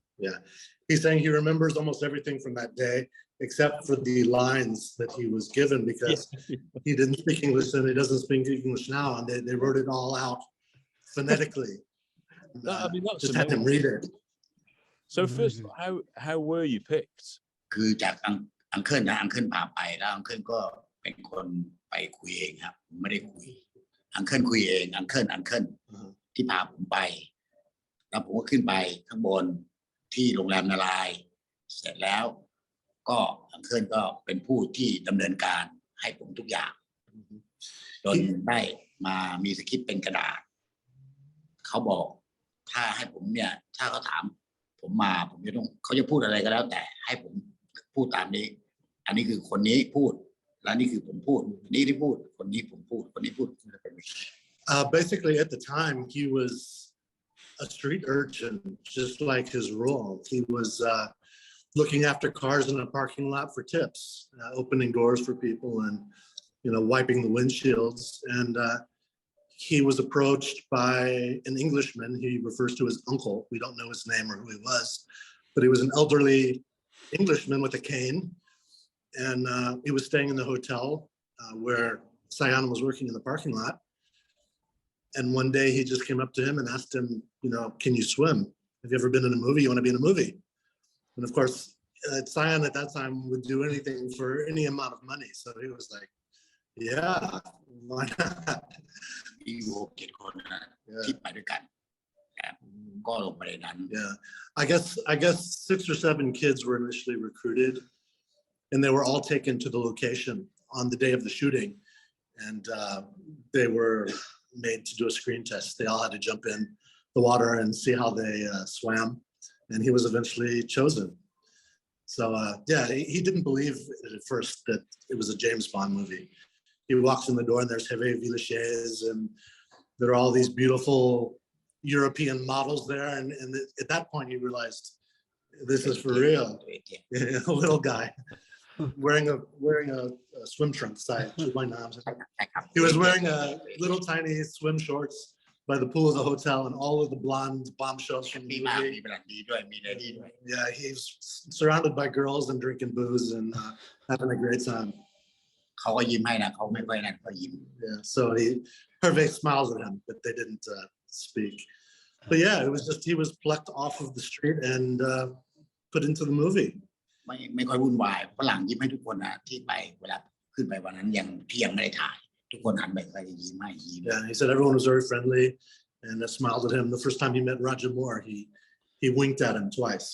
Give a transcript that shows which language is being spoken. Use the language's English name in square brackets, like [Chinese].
[English] Yeah, he's saying he remembers almost everything from that day, except for the lines that he was given because he didn't speak English and he doesn't speak English now, and they wrote it all out phonetically. Just had him read it. So first, how were you picked? [Thai] คือจากอังเคิลพาไปแล้วอังเคิลก็เป็นคนไปคุยเองครับผมไม่ได้คุยอังเคิลคุยเองอังเคิลที่พาผมไปแล้วผมก็ขึ้นไปข้างบนที่โรงแรมนารายณ์เสร็จแล้วก็อังเคิลก็เป็นผู้ที่ดำเนินการให้ผมทุกอย่าง จนได้มามีสคริปต์เป็นกระดาษเขาบอกถ้าให้ผมเนี่ยถ้าเขาถามผมมาผมจะต้องเขาจะพูดอะไรก็แล้วแต่ให้ผมพูดตามนี้อันนี้คือคนนี้พูดแล้วนี่คือผมพูดนี่ที่พูดคนนี้ผมพูดคนนี้พูด [English] Basically, at the time, he was a street urchin, just like his role. He was looking after cars in a parking lot for tips, opening doors for people, and wiping the windshields. And he was approached by an Englishman. He refers to his uncle. We don't know his name or who he was, but he was an elderly Englishman with a cane, and he was staying in the hotel where Sayun was working in the parking lot. And one day he just came up to him and asked him, can you swim? Have you ever been in a movie? You want to be in a movie? And of course, Sayun at that time would do anything for any amount of money. So he was like, yeah, why not? [Thai] มีโว7 คนที่ไปด้วยกันก็ลงไปในนั้น [English] Yeah, I guess 6 or 7 kids were initially recruited, and they were all taken to the location on the day of the shooting, and they were made to do a screen test. They all had to jump in the water and see how they swam, and he was eventually chosen. So yeah, he didn't believe at first that it was a James Bond movie. He walks in the door and there's Hervé Villechaize, and there are all these beautiful European models there. And at that point he realized this is for real. A little guy. wearing a swim trunk [Thai] ใส่ชุดว่ายน้ำ [English] ใช่ครับ He was wearing a little tiny swim shorts by the pool of the hotel, and all of the blonde bombshells from [Thai] ดี [English] the [Thai] มาก [English] movie. [Thai] มีบรันดีด้วยมีเลดี้ด้วย [English] Yeah, he's surrounded by girls and drinking booze and having a great time. [Thai] เขาก็ยิ้มให้นะเขาไม่ค่อยนั่นเขายิ้ม [English] Yeah, so Hervé smiles at him, but they didn't speak. But yeah, it was just he was plucked off of the street and put into the movie. [Thai] ไม่ค่อยวุ่นวายฝรั่งยิ้มให้ทุกคนนะที่ไปเวลาขึ้นไปวันนั้นยังที่ยังไม่ได้ถ่ายทุกคนหันไปก็จะยิ้มให้ยิ้ม [English] Yeah, he said everyone was very friendly and smiled at him. The first time he met Roger Moore, he winked at him twice.